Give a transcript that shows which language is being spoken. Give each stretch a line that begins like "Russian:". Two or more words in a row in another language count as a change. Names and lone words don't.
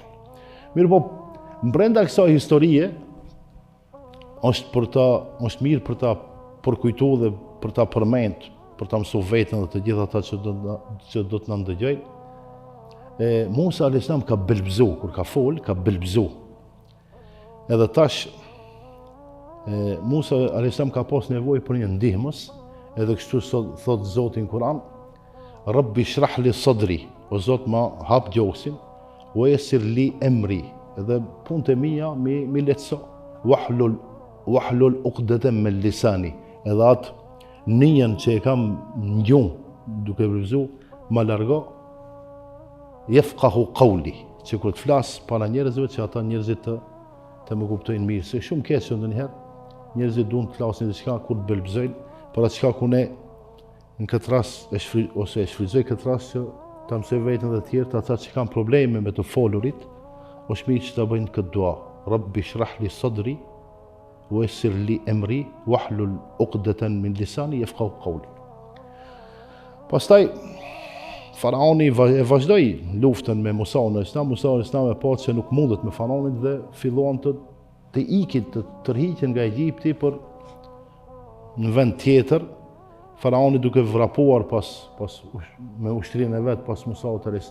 Albanian: Mirë po, brenda kësaj historie është mirë për ta përkujtuar dhe për ta përmend, për ta mësuar veten dhe të gjithë ata që do të na ndëgjojnë. Musa a.s. ka belbzu, kur ka fol, ka belbzu. Edhe tash, Musa a.s. ka pas nevojë për një ndihmës, edhe kështu thot Zoti në Kur'an,
Arabic: رب اشرح لي صدري,
Albanian: o Zot ma hap gjosin,
Arabic: ويسر لي أمري,
Albanian: edhe punët e mia mi lehtëso,
Arabic: واحلل عقدة من لساني,
Albanian: edhe atë nijen që e kam në gjumë duke belbzu, ma largo,
Arabic: يفقهوا قولي,
Albanian: që kur të flas para njerëzve që ata njerëzit të më kuptojnë mirë, se shumë keq ndonjëherë njerëzit duan të flasin diçka kur të belbzojnë, para çka ku ne në këtë rast e shfrytëzoj këtë rast që ta mësoj veten dhe të tjerë ata që kanë probleme me të folurit, është mirë që ta bëjnë këtë dua.
Arabic: رب اشرح لي صدري ويسر لي أمري واحلل عقدة من لساني يفقهوا قولي.
Albanian: Pastaj Faraoni e vazhdoi luftën me Musa a.s. Musa a.s. e pa se nuk mundet me Faraonin dhe filluan të ikin, të tërhiqen nga Egjipti për në vend tjetër. Faraoni duke vrapuar me ushtrinë e vet pas Musa a.s.